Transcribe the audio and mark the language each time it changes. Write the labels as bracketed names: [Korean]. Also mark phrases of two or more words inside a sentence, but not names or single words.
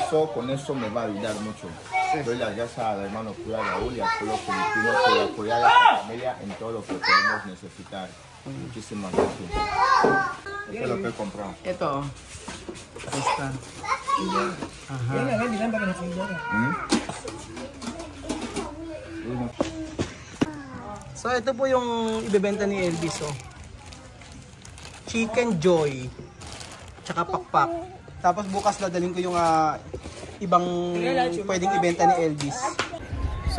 [Spanish] Con eso me va a ayudar mucho. Doy las gracias al hermano Kuya Raúl y al pueblo filipino por apoyar a la familia en todo lo que podemos necesitar. Muchísimas gracias. Esto es lo que he comprado. Ito. Ahí está. Ajá. [Filipino] So ito po yung ibebenta ni Elvis, oh. Chicken Joy. Tsaka pakpak. Tapos bukas dadalhin ko yung ibang pwedeng ibenta ni Elvis.